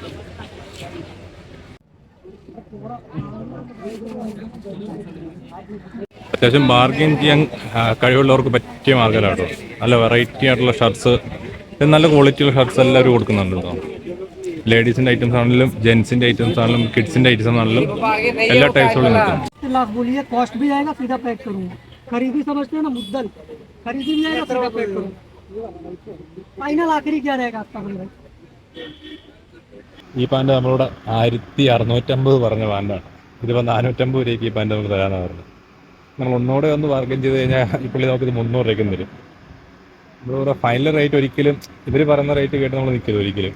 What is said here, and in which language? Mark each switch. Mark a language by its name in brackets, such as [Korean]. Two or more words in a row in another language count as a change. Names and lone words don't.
[Malayalam] അത്യാവശ്യം ബാർഗെയിൻ ചെയ്യാൻ കഴിവുള്ളവർക്ക് പറ്റിയ മാർക്കറ്റാണ്. നല്ല വെറൈറ്റി ആയിട്ടുള്ള ഷർട്ട്സ്, നല്ല ക്വാളിറ്റിയുള്ള ഷർട്ട്സ് എല്ലാവരും കൊടുക്കുന്നുണ്ട് കേട്ടോ. ലേഡീസിൻ്റെ ഐറ്റംസ് ആണെങ്കിലും ജെൻസിൻ്റെ ഐറ്റംസ് ആണെങ്കിലും കിഡ്സിൻ്റെ ഐറ്റംസ് ആണെങ്കിലും എല്ലാ ടൈപ്സുകളും കിട്ടും. [Hindi] बोलिए कॉस्ट भी आएगा, सीधा पैक करूँगा. खरीदी समझते हैं ना, मुद्दल खरीदी भी आएगा, सीधा पैक करूँगा. फाइनल आखिरी क्या रहेगा आपका भाई? [Malayalam] ഈ പാൻറ് നമ്മളോട് 1650 പറഞ്ഞ പാൻറ്റാണ്. ഇതിപ്പോൾ 450 രൂപയ്ക്ക് ഈ പാൻറ് നമുക്ക് തരാമെന്നാണ് പറഞ്ഞത്. നമ്മൾ ഒന്നുകൂടെ ഒന്ന് ബാർഗെയിൻ ചെയ്ത് കഴിഞ്ഞാൽ ഈ പുള്ളി നമുക്കിത് 300 രൂപയ്ക്കും തരും. നമ്മളിവിടെ ഫൈനൽ റേറ്റ് ഒരിക്കലും ഇവർ പറയുന്ന റേറ്റ് കേട്ട് നമ്മൾ നിൽക്കില്ല ഒരിക്കലും.